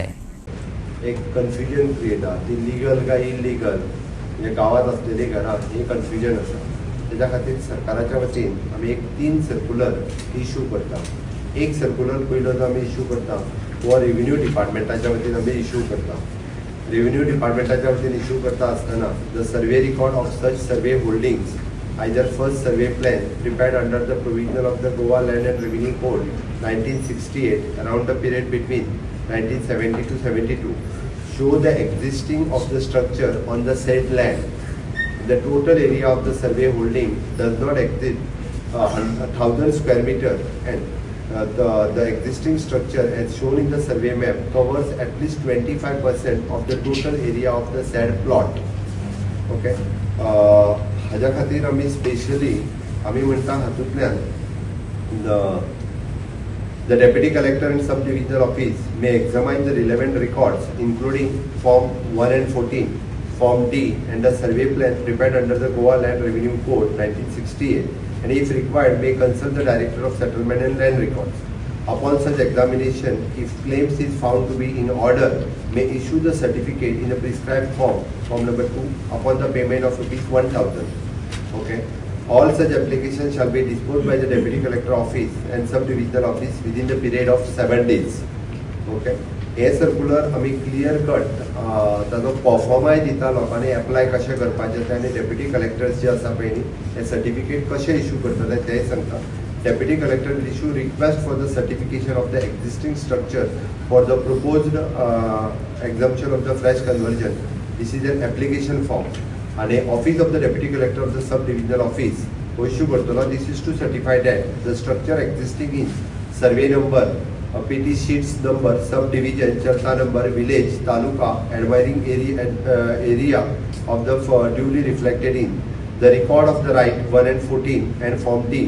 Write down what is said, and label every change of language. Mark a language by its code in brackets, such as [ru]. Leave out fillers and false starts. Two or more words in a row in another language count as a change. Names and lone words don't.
[kok] एक [en] confusion create [kok] हा ती लीगल काय इलिगल म्हणजे गावात असलेली घरां हे कन्फ्युजन आसा। त्याच्या खातीर सरकाराच्या वतीन आमी एक 3 [en] circular issue [kok] करता। एक सर्क्युलर पयलो जो आमी इश्यू करता वो [en] revenue department [kok] वतीन आमी इश्यू करता। रेव्हेन्यू डिपार्टमेंटाच्या वतीन इश्यू करता आसतना [en] the survey record of such survey holdings either first survey plan prepared under the provision of the Goa Land and Revenue Code 1968 around the period between 1970 to 72 show the existing of the structure on the said land. The total area of the survey holding does not exceed 1000 square meter and the existing structure as shown in the survey map covers at least 25% of the total area of the said plot. Okay. [kok] हाज्या खातीर आमी स्पेशली आमी म्हणटा हातूंतल्यान [en] the deputy collector and sub divisional office may examine the relevant records including form 1 and 14, form D and the survey plan prepared under the Goa Land Revenue Code 1968 and if required may consult the director of settlement and land records. Upon such examination, if claims is found to be in order, may issue the certificate in a prescribed form, form number 2, upon the payment of ₹1,000. Okay. All such applications shall be disposed by the Deputy Collector Office and Sub-Divisional Office within the period of 7 days. Okay. [kok] हे सर्क्युलर आमी [en] clear cut [kok] ताजो परफॉर्माय दिता लोकांनी एप्लाय कशें करपाचें तें आनी [en] deputy collectors [kok] जे आसा पळय न्ही हे सर्टिफिकेट कशें इश्यू करतले तेंय सांगता। [en] Deputy Collector will issue request for the certification of the existing structure for the proposed exemption of the fresh conversion. This is an application form. And the office of the Deputy Collector of the Sub-Divisional Office issue करतलो. This is to certify that the structure existing in survey number, PT sheets number, subdivision, Charta number, village, taluka, admiring area of the duly reflected in the record of the right 1 and 14 and form D.